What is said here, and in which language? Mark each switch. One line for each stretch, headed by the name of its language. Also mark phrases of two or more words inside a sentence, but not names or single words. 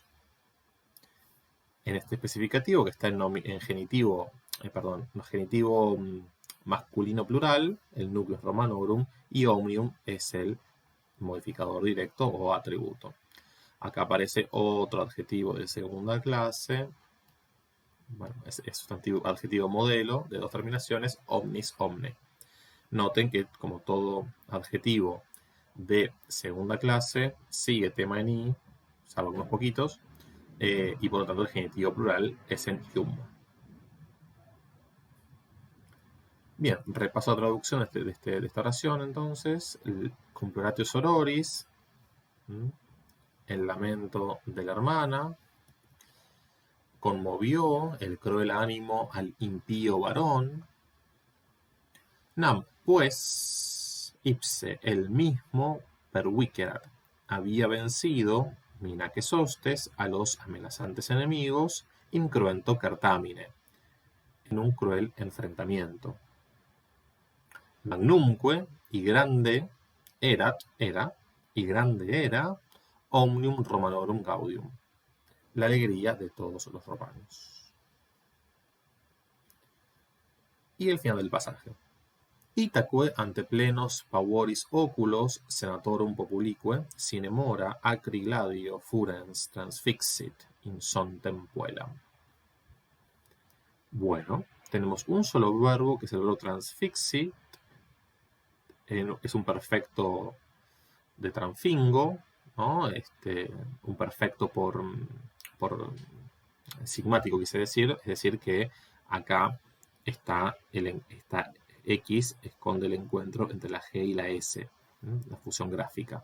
Spanish: En este especificativo que está en genitivo, genitivo masculino plural, el núcleo es Romanorum y omnium es el modificador directo o atributo. Acá aparece otro adjetivo de segunda clase, bueno, es sustantivo, adjetivo modelo de dos terminaciones,
Latin: omnis, omne.
Spanish: Noten que como todo adjetivo de segunda clase sigue tema en i, salvo unos poquitos, y por lo tanto el genitivo plural es en ium. Bien, repaso la traducción de esta oración entonces. El
Latin: Comploratio Sororis,
Spanish: el lamento de la hermana, conmovió el cruel ánimo al impío varón. Nam, pues, ipse, el mismo, pervicerat, había vencido,
Latin: minaces hostes,
Spanish: a los amenazantes enemigos,
Latin: incruento certamine,
Spanish: en un cruel enfrentamiento. Magnumque, y grande, era, y grande era,
Latin: omnium Romanorum gaudium,
Spanish: la alegría de todos los romanos. Y el final del pasaje.
Latin: Itaque ante plenos pavoris oculos senatorum populique sine mora acri gladio furens transfixit in son tempuelam.
Spanish: Bueno, tenemos un solo verbo que es el verbo transfixit, es un perfecto de transfingo, ¿no? Un perfecto por sigmático, quise decir, es decir que acá está X esconde el encuentro entre la G y la S, la fusión gráfica.